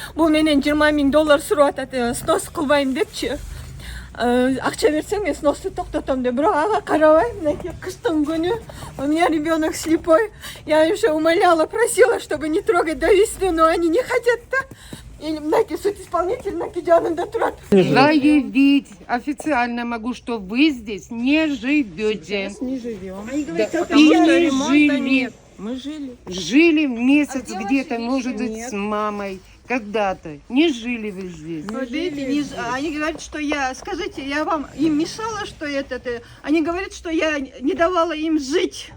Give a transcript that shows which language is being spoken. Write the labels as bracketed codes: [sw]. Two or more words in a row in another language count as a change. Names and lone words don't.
[kk] Бұл менен 20 000 доллар сұрап атады, снос қылбайым депші. Ақша берсең, мен сносты тоқтатам деп. Бірақ аға қарабай, мінекей қыстың күні, [ru] у меня ребенок слепой. Я им уже умоляла, просила, чтобы не трогать до весны, но они не хотят-то. [kk] И мінекей [ru] суд исполнитель [kk] мінекей жанында тұрады. [ru] Заявить официально могу, что вы здесь не живете. Сейчас не живем. Они говорят, Да, как и я. не ремонта жили. нет. Мы жили. Жили месяц А где где-то, ваши может вещи? быть, Нет. с мамой. Когда-то. Не жили вы здесь. Вот видите, они говорят, что я, скажите, я вам им мешала, что они говорят, что я не давала им жить.